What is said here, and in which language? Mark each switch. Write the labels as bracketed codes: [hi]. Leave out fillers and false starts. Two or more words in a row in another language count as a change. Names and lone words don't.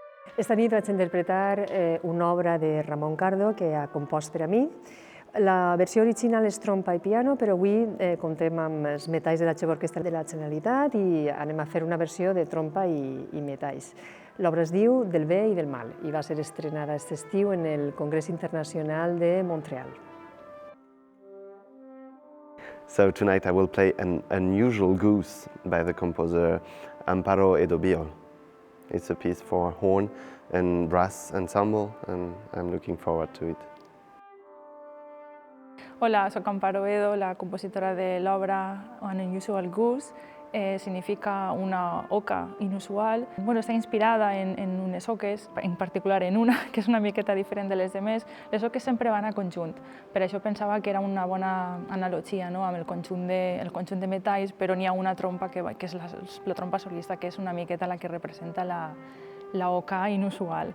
[ca] Esta nit vaig interpretar una obra de Ramon Cardo que ha compost per a mi. La versió original és trompa i piano, però avui comptem amb els metalls de la Jove Orquestra de la Generalitat i anem a fer una versió de trompa i metalls. L'obra es diu Del bé i del mal i va ser estrenada aquest estiu en el Congrés Internacional de Montreal. [en] So tonight I will play an unusual goose by the composer Amparo Edo Biol. It's a piece for horn and brass ensemble, and I'm looking forward to it. [ca] Hola, soc Amparo Edo, la compositora de l'obra An Unusual Goose. Significa una oca inusual. Està inspirada en unes oques, en particular en una, que és una miqueta diferent de les demés. Les oques sempre van a conjunt, per això pensava que era una bona analogia amb el conjunt de metalls, però n'hi ha una trompa que és la trompa solista, que és una miqueta la que representa la oca inusual.